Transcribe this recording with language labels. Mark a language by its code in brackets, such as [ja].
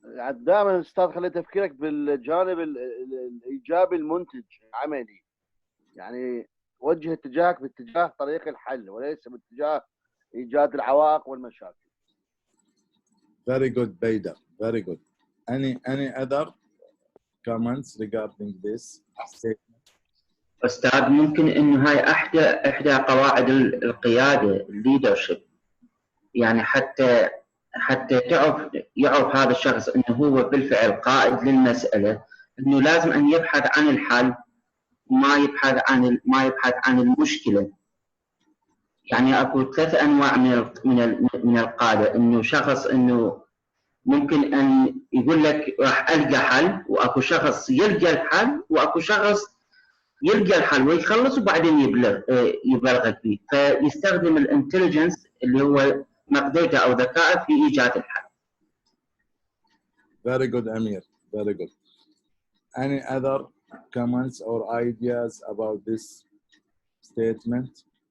[ar] دائما استاذ خلي تفكيرك بالجانب الايجابي المنتج العملي، يعني وجه اتجاهك باتجاه طريق الحل وليس باتجاه ايجاد العوائق والمشاكل. [en] Very good, Bader. Very good. Any other comments regarding this statement? [ar] أستاذ ممكن إنه هاي إحدى قواعد القيادة leadership، يعني حتى يعرف هذا الشخص إنه هو بالفعل قائد للمسألة، إنه لازم أن يبحث عن الحل وما يبحث عن المشكلة. يعني أكو 3 أنواع من القادة، إنه شخص إنه ممكن أن يقول لك راح ألقى حل، وأكو شخص يلقى الحل، وأكو شخص يلقى الحل ويخلص وبعدين يبلغك فيه، فيستخدم الانتليجنس اللي هو مقدرته أو ذكائه في إيجاد الحل. [en] Very good, Amir. Very good. Any other comments or ideas about this statement?